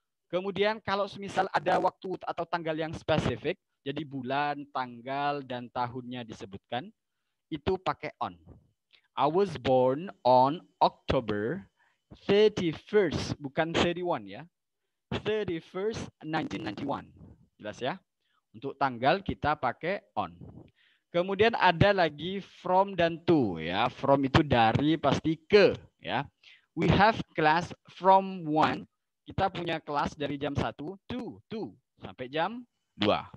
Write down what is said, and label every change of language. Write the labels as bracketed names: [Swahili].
[Indonesian] Kemudian kalau semisal ada waktu atau tanggal yang spesifik, jadi bulan, tanggal, dan tahunnya disebutkan, itu pakai on. [English] I was born on October 31st, [Indonesian] bukan 31 ya. 31st 1991. Jelas ya? Untuk tanggal kita pakai on. Kemudian ada lagi from dan to ya. From itu dari, pasti ke ya. [English] We have class from 1. [Indonesian] Kita punya kelas dari jam 1 to sampai jam 2.